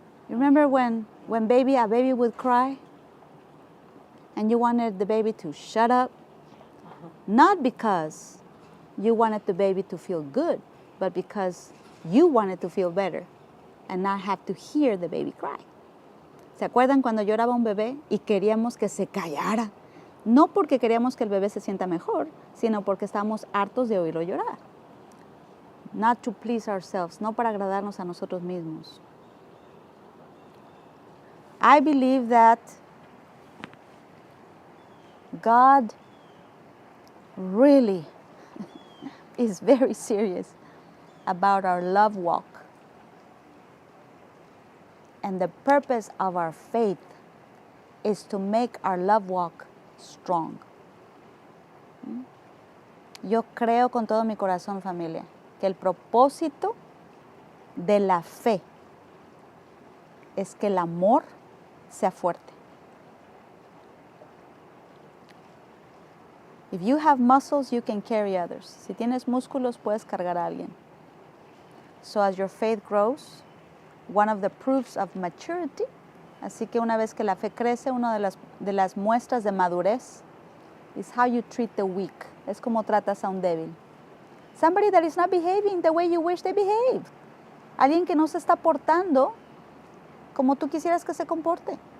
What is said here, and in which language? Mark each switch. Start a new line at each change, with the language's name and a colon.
English: You remember when a baby would cry? And you wanted the baby to shut up? Not because you wanted the baby to feel good, but because you wanted to feel better and not have to hear the baby cry.
Spanish: ¿Se acuerdan cuando lloraba un bebé y queríamos que se callara? No porque queríamos que el bebé se sienta mejor, sino porque estábamos hartos de oírlo llorar.
English: Not to please ourselves,
Spanish: no para agradarnos a nosotros mismos.
English: I believe that God really is very serious about our love walk. And the purpose of our faith is to make our love walk strong.
Spanish: Yo creo con todo mi corazón, familia, que el propósito de la fe es que el amor sea fuerte.
English: If you have muscles, you can carry others.
Spanish: Si tienes músculos, puedes cargar a alguien.
English: So as your faith grows, one of the proofs of maturity,
Spanish: así que una vez que la fe crece, una de las muestras de madurez
English: is how you treat the weak.
Spanish: Es como tratas a un débil.
English: Somebody that is not behaving the way you wish they behave.
Spanish: Alguien que no se está portando como tú quisieras que se comporte.